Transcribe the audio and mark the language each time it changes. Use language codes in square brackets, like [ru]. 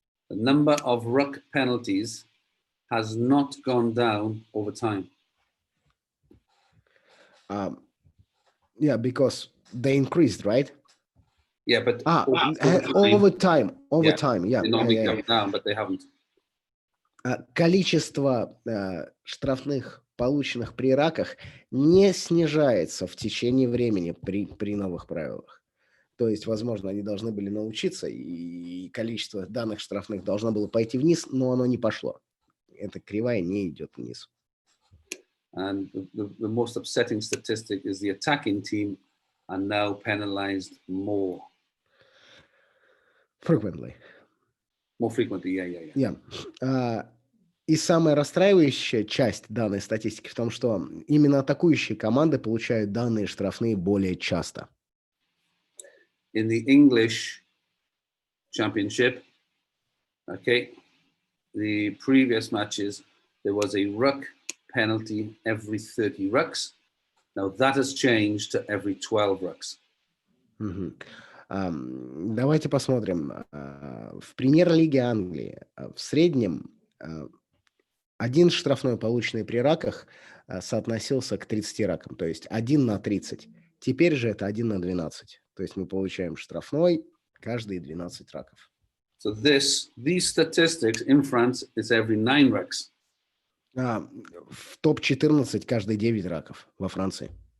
[en] The number of ruck penalties has not gone down over time. Yeah, because they increased, right? Yeah, but over time, yeah. They normally come down, but they haven't. [ru] Количество штрафных, полученных при раках, не снижается в течение времени при новых правилах. То есть, возможно, они должны были научиться, и количество данных штрафных должно было пойти вниз, но оно не пошло. Эта кривая не идет вниз. [en] And the most upsetting statistic is the attacking team are now penalized more. Frequently. More frequently, yeah. [ru] И самая расстраивающая часть данной статистики в том, что именно атакующие команды получают данные штрафные более часто. [en] In the English Championship, okay, the previous matches, there was a ruck penalty every 30 rucks. Now that has changed to every 12 rucks. [ru] Давайте посмотрим. В премьер-лиге Англии в среднем один штрафной, полученный при раках, соотносился к 30 ракам, то есть 1 на 30. Теперь же это 1 на 12. То есть мы получаем штрафной каждые 12 раков. [en] So these statistics in France is every 9 rucks. [ru] В топ-14 каждые 9 раков во Франции.